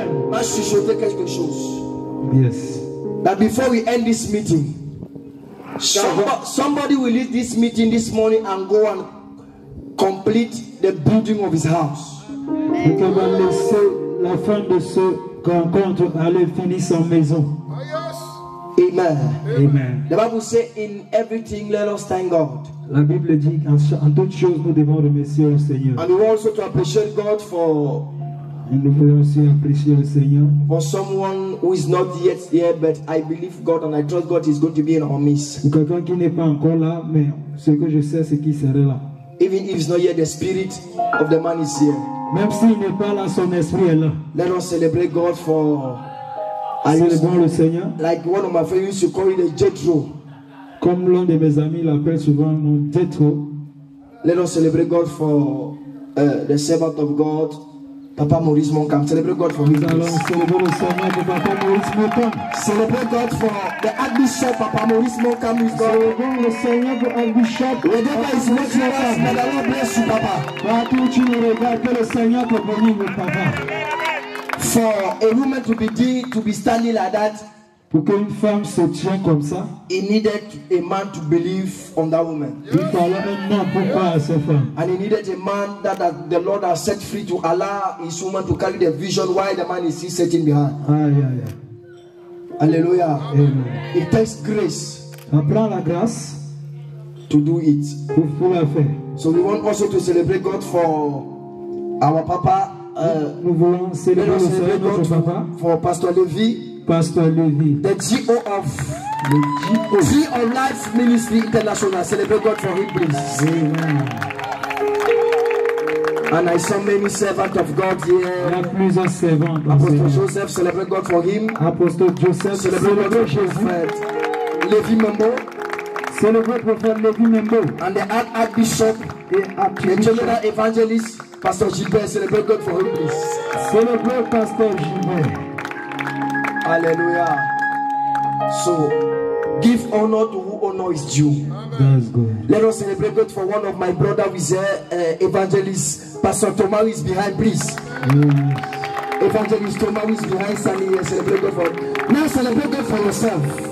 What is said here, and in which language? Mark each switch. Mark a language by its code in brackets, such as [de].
[fr] M'a chuchoté quelque chose. [en] Yes. That before we end this meeting, somebody will leave this meeting this morning and go and complete the building of his house. [fr] Quelqu'un va laisser la fin de ce rencontre aller finir sa maison. Amen. Amen. [en] The Bible says, in everything, let us thank God. [fr] La Bible dit en toutes choses nous devons remercier le Seigneur. [en] And we want also to appreciate God for [fr] Nous voulons aussi apprécier le Seigneur. [en] For someone who is not yet here, but I believe God and I trust God is going to be in our midst. [fr] Pour quelqu'un qui n'est pas encore là, mais ce que je sais, c'est qu'il serait là. [en] Even if it's not yet, the spirit of the man is here. [fr] Même s'il n'est pas là, son esprit est là. [en] Let us celebrate God for. [fr] Célébrons le Seigneur. [en] Like one of my friends used to call it a Jethro. [fr] Comme l'un de mes amis l'appelle souvent mon Jethro. [en] Let us celebrate God for the servant of God, Papa Maurice Moncam. Celebrate God for him. [fr] Nous allons célébrer le Seigneur pour Papa Maurice Moncam. [en] Celebrate God for the Archbishop Papa Maurice Moncam with God. [fr] Célébrons le Seigneur pour Archbishop. [en] Whatever is watching us, may the Lord bless you, Papa. [fr] Partout où tu nous regardes, que le Seigneur te bénisse, mon papa. [en] For a woman to be standing like that, [fr] pour qu'une femme se tienne comme ça, [en] he needed a man to believe on that woman. [fr] Il fallait un homme pour croire à cette femme. [en] And he needed a man that the Lord has set free to allow his woman to carry the vision while the man is still sitting behind. Aïe, aïe, aïe. Hallelujah. Amen. It takes grace [fr] On prend la grâce [en] to do it. [fr] pour la faire. [en] So we want also to celebrate God for our Papa. [fr] Nous voulons célébrer le Seigneur, notre papa, [en] For Pastor Levi, [fr] Pasteur Lévi, [en] the GO of Tree of Life Ministry International. Celebrate God for him, please. Amen. And I saw many servants of God [fr] Il y [en] here. [fr] a plusieurs servants dans [en] Apostle [fr] ce [en] Joseph, celebrate God for him. [fr] Apostole Joseph, [en] Celebrate God [fr] célébrer [en] for [fr] Jésus, [en] Prophet Levi Membo [fr] célébrer prophète Lévi Membo [en] and the Archbishop, [fr] et [en] the Archbishop, General Evangelist, Pastor Gilbert. Celebrate God for him, please. [fr] célébrer Pasteur Gilbert. Hallelujah. [en] So, give honor to who honor is due. That's good. Let us celebrate God for one of my brother who is evangelist. Pastor Thomas is behind, please. Evangelist Thomas is behind, standing here. Celebrate God for. Now celebrate God for yourself.